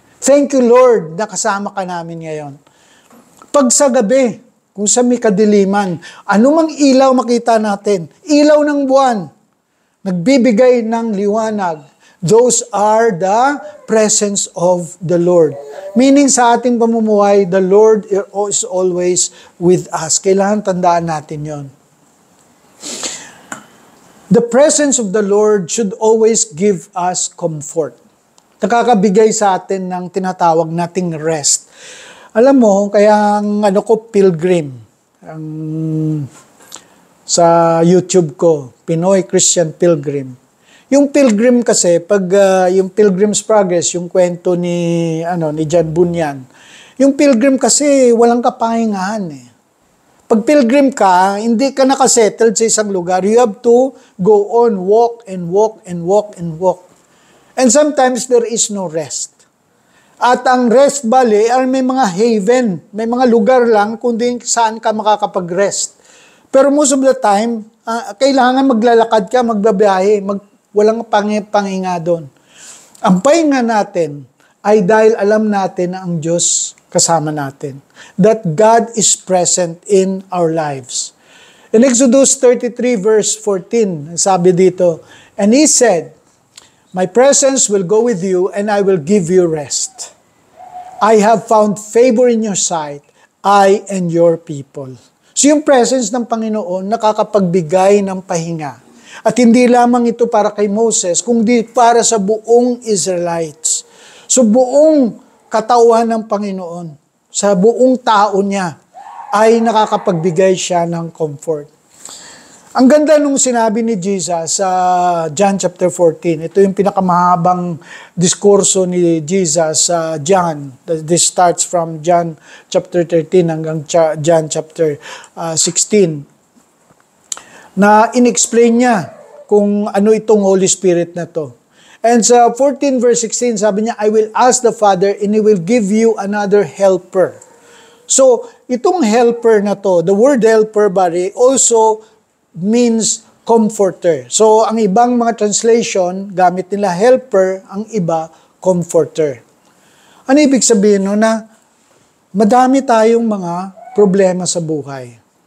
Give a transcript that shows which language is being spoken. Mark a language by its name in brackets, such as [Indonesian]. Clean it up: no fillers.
[English] Thank you, Lord, [Filipino] na kasama ka namin ngayon. Pag sa gabi, kung sa may kadiliman, anumang ilaw makita natin, ilaw ng buwan, nagbibigay ng liwanag, [English] those are the presence of the Lord. Meaning [Filipino] sa ating pamumuhay, [English] the Lord is always with us. [Filipino] Kailangan tandaan natin yon. [English] The presence of the Lord should always give us comfort. [Filipino] Nakakabigay sa atin ng tinatawag nating rest. Alam mo, kaya ang pilgrim, sa YouTube ko, Pinoy Christian Pilgrim. Yung pilgrim kasi, pag yung Pilgrim's Progress, yung kwento ni John Bunyan, yung pilgrim kasi walang kapahingahan eh. Pag pilgrim ka, hindi ka nakasettled sa isang lugar. [English] You have to go on, walk and walk and walk and walk. And sometimes there is no rest. [Filipino] At ang rest valley ay may mga haven, may mga lugar lang kung saan ka makakapag-rest. Pero [English] most of the time, [Filipino] kailangan maglalakad ka, magbabiyahe, walang panginga doon. Ang pahinga natin ay dahil alam natin na ang Diyos kasama natin. [English] That God is present in our lives. In Exodus 33 verse 14, [Filipino] sabi dito, [English] and He said, my presence will go with you and I will give you rest. I have found favor in your sight, I and your people. [Filipino] So yung presence ng Panginoon nakakapagbigay ng pahinga. At hindi lamang ito para kay Moses, kundi para sa buong Israelites. So buong katawan ng Panginoon, sa buong tao niya, ay nakakapagbigay siya ng comfort. Ang ganda nung sinabi ni Jesus sa John chapter 14. Ito yung pinakamahabang diskurso ni Jesus sa John. [English] This starts from John chapter 13 [Filipino] hanggang [English] John chapter 16. [Filipino] Na in-explain niya kung ano itong Holy Spirit na to. [English] And sa 14 verse 16, [Filipino] sabi niya, [English] I will ask the Father and He will give you another helper. So, [Filipino] itong helper na to, [English] the word helper, bari, also means comforter. [Filipino] So, ang ibang mga translation, gamit nila helper, ang iba, comforter. Ano ibig sabihin no? Na madami tayong mga problema sa buhay.